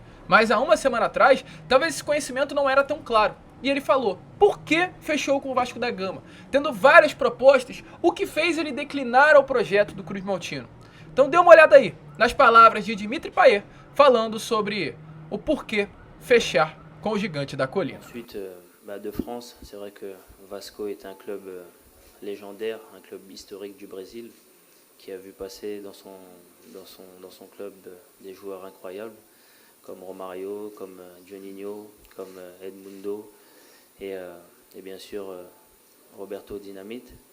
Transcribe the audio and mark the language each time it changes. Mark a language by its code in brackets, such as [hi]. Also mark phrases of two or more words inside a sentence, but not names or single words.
[pt] Mas há uma semana atrás, talvez esse conhecimento não era tão claro. E ele falou, por que fechou com o Vasco da Gama? Tendo várias propostas, o que fez ele declinar ao projeto do Cruz Maltino. Então dê uma olhada aí, nas palavras de Dimitri Payet, falando sobre o porquê fechar com o Gigante da Colina. [fr] Ensuite, de France, c'est vrai que Vasco est un club légendaire, un club historique du Brésil, qui a vu passer dans son club des joueurs incroyables, comme Romario, comme Juninho, comme Edmundo et bien sûr Roberto Dinamite.